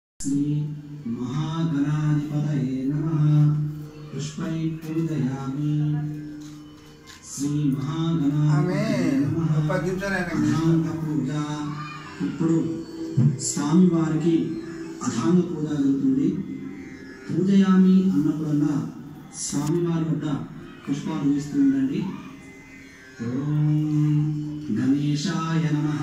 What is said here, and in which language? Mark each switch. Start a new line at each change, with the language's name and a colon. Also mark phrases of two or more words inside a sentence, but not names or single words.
Sanskrit: श्री महागणाधिपतये नमः। पुष्पै पूजयामि। श्री महागणाधिपतये नमः।
Telugu: అథాంగ పూజ ఇప్పుడు స్వామి వారికి అథాంగ పూజ జరుగుతుంది. పూజయామి అన్నప్పుడల్లా స్వామి వారి వద్ద పుష్పాలు వేస్తూ ఉండండి.
Sanskrit: ఓం గణేశాయ నమః.